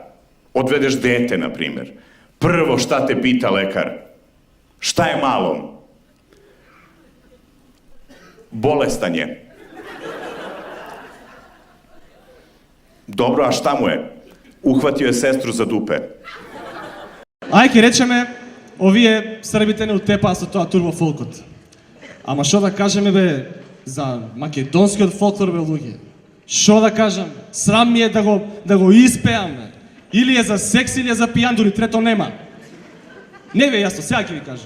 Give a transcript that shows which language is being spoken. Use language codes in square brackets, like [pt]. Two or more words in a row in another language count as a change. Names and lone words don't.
[sr] Odvedeš dete, na primjer. Prvo šta te pita lekar? Šta je malom? Bolestan je. Dobro, a šta mu je? Uhvatio je sestru za dupe. [mk] Ајке речеме, овие србите не утепаа со тоа турбофолкот. Ама шо да кажеме бе за македонскиот фолклор бе луѓе? Шо да кажам? Срам ми е да го испеам. Или е за секс или е за пијан, дури трето нема. Не бе јасно, сега ќе ви кажам.